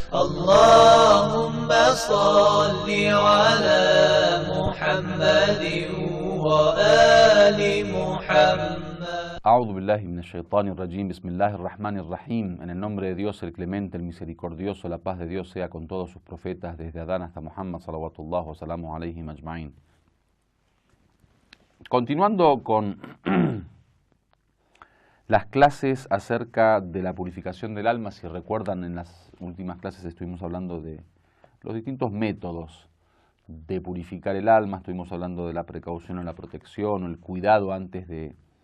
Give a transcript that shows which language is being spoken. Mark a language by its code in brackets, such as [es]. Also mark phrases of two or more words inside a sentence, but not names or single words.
[ar] اللهم صل على محمد وآل محمد. أعوذ بالله من الشيطان الرجيم، بسم الله الرحمن الرحيم. [es] En el nombre de Dios, el clemente, el misericordioso, la paz de Dios sea con todos sus profetas, desde Adán hasta Muhammad, [ar] صلوات الله وسلامه عليه أجمعين. [es] Continuando con las clases acerca de la purificación del alma, si recuerdan, en las últimas clases estuvimos hablando de los distintos métodos de purificar el alma, estuvimos hablando de la precaución o la protección, o el cuidado antes de